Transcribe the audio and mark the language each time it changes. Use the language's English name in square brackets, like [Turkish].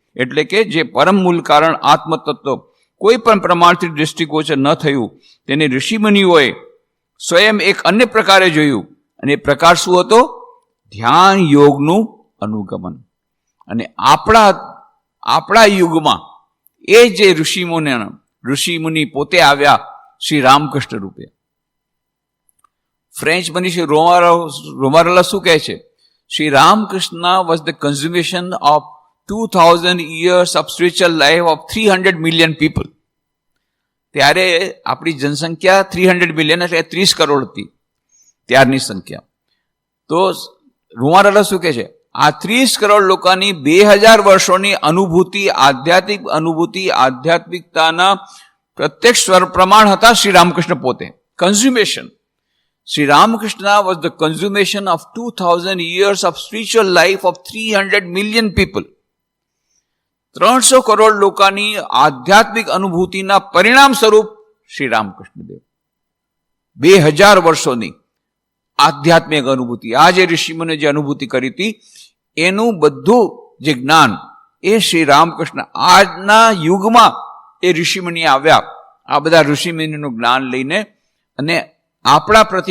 [Gujarati] એટલે કે જે પરમ મૂળ કારણ આત્મતત્વ કોઈ પણ પ્રમાણથી દૃષ્ટિગોચર ન થયું, તેને ઋષિમુનિઓએ સ્વયં એક અન્ય પ્રકારે જોયું, અને એ પ્રકાર શું હતો? ધ્યાન યોગનું અનુગમન. અને આપણા યુગમાં એ જે ઋષિમુનિ પોતે આવ્યા શ્રી રામકૃષ્ણ રૂપે. ફ્રેન્ચ મનીષી રોમારલા શું કહે છે? [English] Shri Ramakrishna was the consummation of 2000 years of spiritual life of 300 million people. [Gujarati] ત્યારે આપણી જનસંખ્યા 300 મિલિયન એટલે 30 કરોડ હતી ત્યારની સંખ્યા. તો રૂમારલા શું કહે છે? આ 30 કરોડ લોકોની 2000 વર્ષોની અનુભૂતિ, આધ્યાત્મિક અનુભૂતિ, આધ્યાત્મિકતાના પ્રત્યક્ષ પ્રમાણ હતા શ્રી રામકૃષ્ણ પોતે. કન્ઝ્યુમેશન. [English] Shri Ramakrishna was the consummation of 2000 years of spiritual life of 300 million people. [Gujarati] 300 crore લોકોની આધ્યાત્મિક અનુભૂતિના પરિણામ સ્વરૂપ શ્રી રામકૃષ્ણદેવ 2000 વર્ષોની આધ્યાત્મિક અનુભૂતિ, આ જે ઋષિમુનિએ જે અનુભૂતિ કરી હતી, એનું બધું જે જ્ઞાન એ શ્રી રામકૃષ્ણ આજના યુગમાં એ ઋષિમુનિ આવ્યા, આ બધા ઋષિમુનિનું જ્ઞાન લઈને, અને આપણા